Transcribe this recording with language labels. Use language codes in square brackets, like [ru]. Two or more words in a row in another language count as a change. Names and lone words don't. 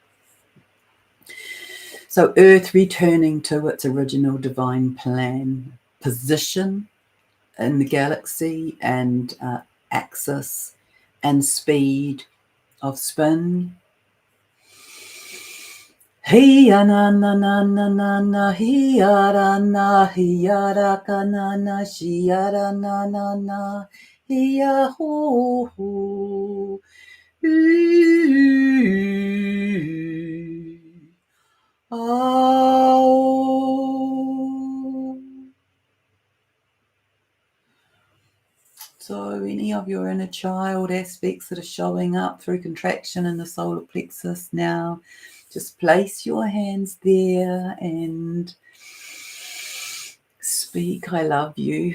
[en] So Earth returning to its original divine plan, position in the galaxy, and axis and speed of spin. Hiya na na na na na na, hiya ra na, hiya ra ka na na, shiya ra na na na, hiya ho ho. Oh. So any of your inner child aspects that are showing up through contraction in the solar plexus now, just place your hands there and speak, I love you.